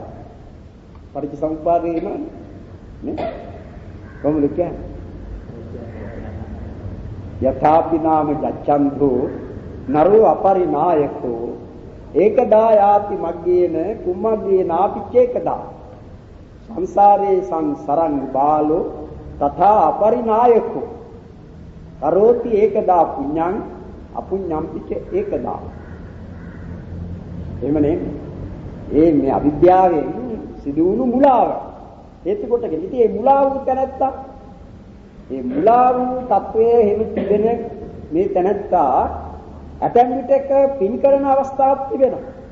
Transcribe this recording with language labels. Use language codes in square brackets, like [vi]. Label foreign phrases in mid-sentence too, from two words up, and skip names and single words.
[si] පටිච්චසමුප්පාදේ නේ? කොහොමද කියන්නේ? [pi] යථාපි නාම ජච්ඡන්தோ නරෝ අපරිනායකෝ ඒකදා යාති මග්ගේන කුම්මග්ගේ නාපිච්චේකදා සංසාරේ සංසරං බාලෝ තථා අපරිනායකෝ කරෝති ඒකදා පුඤ්ඤං අපුඤ්ඤං පිච්ච ඒකදා. [si] එහෙම නේ. මේ අවිද්‍යාවෙන් සිදුවුණු මුලාව හේතු කොටගෙන ඉතින් මේ මුලාව තැනත්තා මේ මුලා වූ තත්වයේ හිමි තිබෙන මේ තැනත්තා ඇතැම් විටක පින් කරන අවස්ථාවක් තිබෙනවා.